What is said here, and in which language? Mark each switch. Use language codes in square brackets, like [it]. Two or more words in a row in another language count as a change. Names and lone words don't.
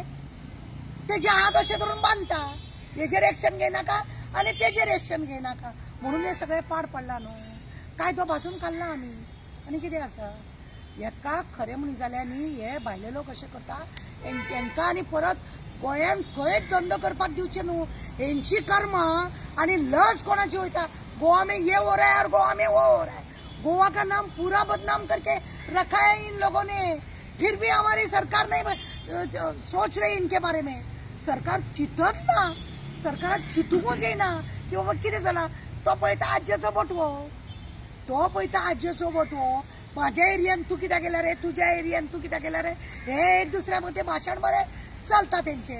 [kok] तेजे हात अशें धरून बांदता. हेजेर एक्शन घेयनाका आनी तेजेर एक्शन घेयनाका म्हणून हे सगळे पाड पडला न्हू. कायदो भाजून काडला आमी आनी कितें आसा? हेका खरें म्हणून जाल्यार न्ही हे भायले लोक अशें करता हेंकां आनी परत गोंयांत खंयच धंदो करपाक दिवचे न्हू. हेंची कर्मा आनी लज कोणाची वयता? [hi] गोवा में ये हो रहा है और गोवा में वो हो रहा है. गोवा का नाम पूरा बदनाम करके रखा है इन लोगों ने. फिर भी हमारी सरकार नहीं सोच रही इनके बारे में. [kok] सरकार चिंतत ना. सरकार चिंतूंकूच येना की बाबा कितें जाला. तो पळयता आज्जेचो बटवो, तो पळयता आज्जेचो बटवो. म्हाज्या एरियान तूं कित्याक गेला रे, तुज्या एरियान तूं कित्याक गेला रे, हे एक दुसऱ्या मदें भाशण बरें चलता तेंचे.